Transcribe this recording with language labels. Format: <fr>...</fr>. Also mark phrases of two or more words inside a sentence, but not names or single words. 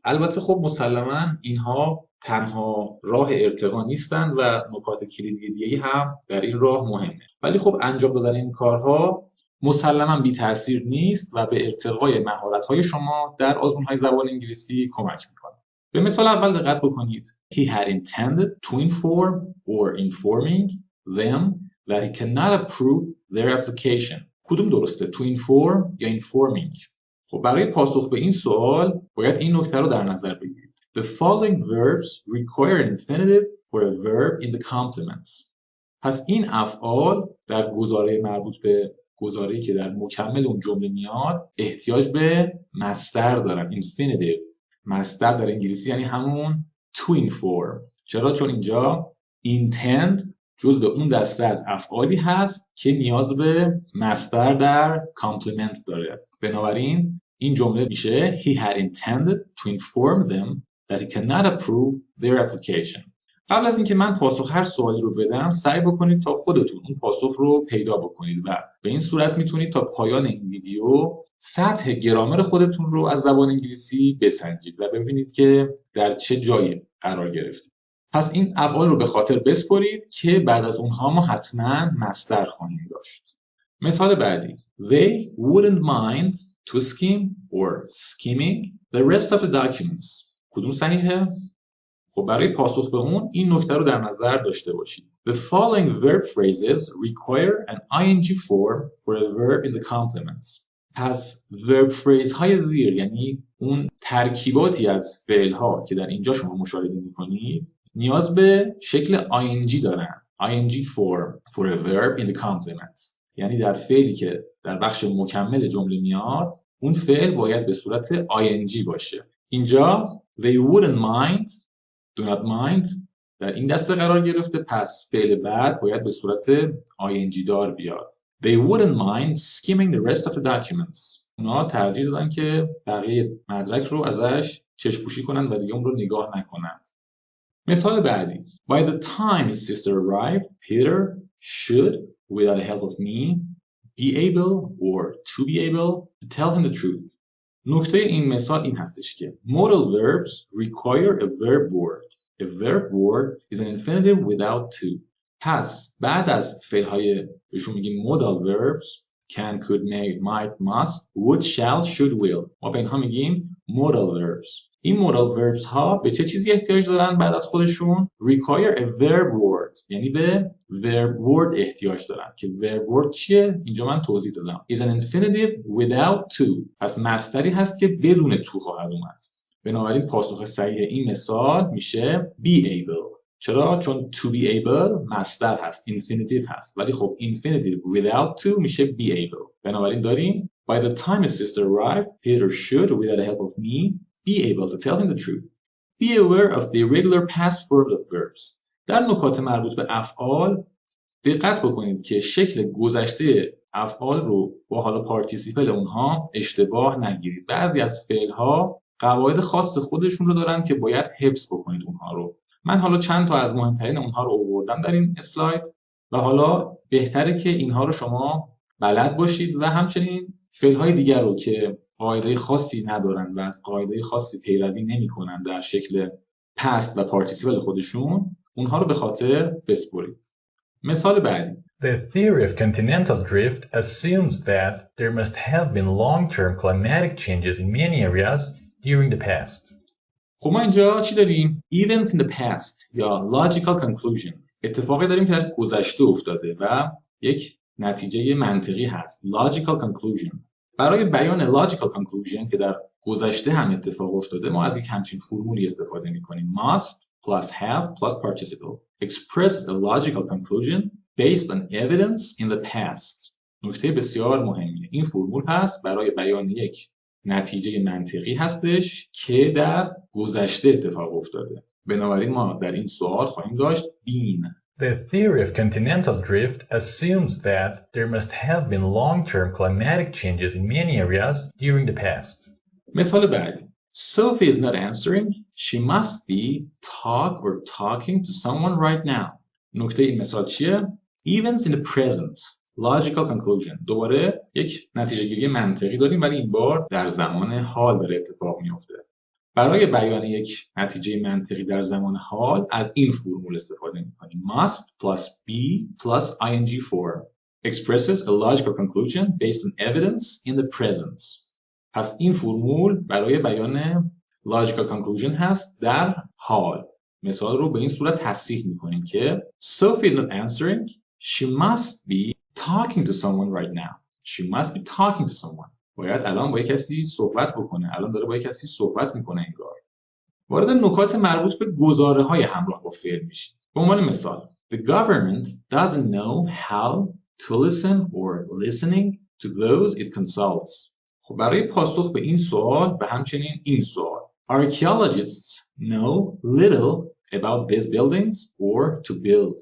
<fa>البته خب مسلماً اینها تنها راه ارتقا نیستن و نکات کلیدی دیگه هم در این راه مهمه، ولی خب انجام دادن این کارها مسلماً بی تاثیر نیست و به ارتقای مهارت‌های شما در آزمون‌های زبان انگلیسی کمک میکنه. به مثال اول دقت بکنید.</fa> <en>He had intended to inform or informing them that he cannot approve their application.</en> <fa>کدوم درسته؟</fa> <en>To inform</en> <fa>یا informing؟ خب برای پاسخ به این سوال باید این نکته رو در نظر بگیرید.</fa> <en>The following verbs require an infinitive for a verb in the complements.</en> <fa>پس این افعال در گزاره مربوط به گزاره‌ای که در مکمل اون جمله میاد احتیاج به مصدر دارن. infinitive مصدر در انگلیسی یعنی همون</fa> <en>to inform.</en> <fa>چرا؟ چون اینجا intend جزء اون دسته از افعالی هست که نیاز به مصدر در کامپلمنت داره. بنابراین این جمله میشه</fa> <en>He had intended to inform them that he cannot approve their application.</en> <fa>قبل از اینکه من پاسخ هر سوالی رو بدم سعی بکنید تا خودتون اون پاسخ رو پیدا بکنید و به این صورت میتونید تا پایان این ویدیو سطح گرامر خودتون رو از زبان انگلیسی بسنجید و ببینید که در چه جایی قرار گرفتید. پس این افعال رو به خاطر بسپرید که بعد از اونها ما حتما مصدر خواهیم داشت. مثال بعدی.</fa> <en>They wouldn't mind to skim or skimming the rest of the documents.</en> <fa>کدوم صحیحه؟ خب برای پاسخ به اون این نکته رو در نظر داشته باشید.</fa> <en>The following verb phrases require an ing form for a verb in the complements.</en> <fa>پس</fa> <en>verb phrase</en> <fa>های زیر یعنی اون ترکیباتی از فعل ها که در اینجا شما مشاهده می‌کنید نیاز به شکل ing دارن.</fa> <en>ing form for a verb in the complements.</en> <fa>یعنی در فعلی که در بخش مکمل جمله میاد اون فعل باید به صورت ing باشه. اینجا</fa> <en>they wouldn't mind do not mind</en> <fa>در این دسته قرار گرفته، پس فعل بعد باید به صورت ing دار بیاد.</fa> <en>They wouldn't mind skimming the rest of the documents.</en> <fa>اونا ترجیح دادن که بقیه مدرک رو ازش چشم‌پوشی کنن و دیگه اون رو نگاه نکنند. مثال بعدی.</fa> <en>By the time his sister arrived, Peter should, without the help of me, be able or to be able to tell him the truth.</en> <fa>نکته این مثال این هستش که</fa> <en>modal verbs require a verb word. A verb word is an infinitive without to.</en> <fa>پس بعد از فعل‌های بهشون میگیم</fa> <en>modal verbs can, could, may, might, must, would, shall, should, will.</en> <fa>ما به اینها میگیم</fa> <en>modal verbs.</en> <fa>این</fa> <en>modal verbs</en> <fa>ها به چه چیزی احتیاج دارن بعد از خودشون؟</fa> <en>require a verb word.</en> <fa>یعنی به</fa> <en>verb word</en> <fa>احتیاج دارن که</fa> <en>verb word چیه؟</en> <fa>اینجا من توضیح دادم.</fa> <en>is an infinitive without to.</en> <fa>پس مصدری هست که بدون تو خواهد اومد. بنابراین پاسخ صحیح این مثال میشه</fa> <en>be able.</en> <fa>چرا؟ چون</fa> <en>to be able</en> <fa>مصدر هست، infinitive هست، ولی خب</fa> <en>infinitive without to</en> <fa>میشه</fa> <en>be able.</en> <fa>بنابراین داریم</fa> <en>by the time his sister arrived, Peter should, without the help of me, be able to tell him the truth. Be aware of the irregular past forms of verbs.</en> <fa>در نکات مربوط به افعال دقت بکنید که شکل گذشته افعال رو با حالا پارتیسیپل اونها اشتباه نگیرید. بعضی از فعل‌ها قواعد خاص خودشون رو دارن که باید حفظ بکنید اونها رو. من حالا چند تا از مهمترین اونها رو آوردم در این اسلاید و حالا بهتره که اینها رو شما بلد باشید و همچنین فعل‌های دیگر رو که قاعده خاصی ندارن و از قاعده خاصی پیروی نمی‌کنن در شکل پست و پارتیسیپل خودشون، اونها رو به خاطر بسپرید. مثال بعدی.</fa> <en>The theory of continental drift assumes that there must have been long-term climatic changes in many areas during the past. خب ما اینجا چی داریم؟ Events in the past یا logical conclusion.</en> <fa>اتفاقی داریم که در گذشته افتاده و یک نتیجه منطقی هست.</fa> <en>Logical conclusion.</en> <fa>برای بیان</fa> <en>logical conclusion</en> <fa>که در گذشته هم اتفاق افتاده ما از یک همچین فرمولی استفاده می‌کنیم.</fa> <en>Must plus have plus participle expresses a logical conclusion based on evidence in the past.</en> <fa>نکته بسیار مهمیه. این فرمول هست برای بیان یک نتیجه منطقی هستش که در گذشته اتفاق افتاده. بنابراین ما در این سوال خواهیم داشت been.</fa> <en>The theory of continental drift assumes that there must have been long-term climatic changes in many areas during the past.</en> <fa>مثال بعدی.</fa> <en>Sophie is not answering. She must be talking to someone right now.</en> <fa>نکته این مثال چیه؟</fa> <en>Events in the present. Logical conclusion.</en> <fa>دوباره یک نتیجه گیری منطقی داریم ولی این بار در زمان حال داره اتفاق میفته. برای بیان یک نتیجه منطقی در زمان حال از این فرمول استفاده می‌کنیم.</fa> <en>Must plus be plus ing form expresses a logical conclusion based on evidence in the present.</en> <fa>پس این فرمول برای بیان</fa> <en>logical conclusion</en> <fa>هست در حال. مثال رو به این صورت تصحیح می‌کنیم که</fa> <en>Sophie is not answering. She must be talking to someone right now. She must be talking to someone.</en> <fa>باید الان با کسی صحبت بکنه. الان داره با کسی صحبت میکنه انگار. وارد نکات مربوط به گزاره‌های همراه با فعل میشیم. به عنوان مثال</fa> <en>The government doesn't know how to listen or listening to those it consults.</en> <fa>خب برای پاسخ به این سوال و همچنین این سوال</fa> <en>Archaeologists know little about these buildings or to build.</en>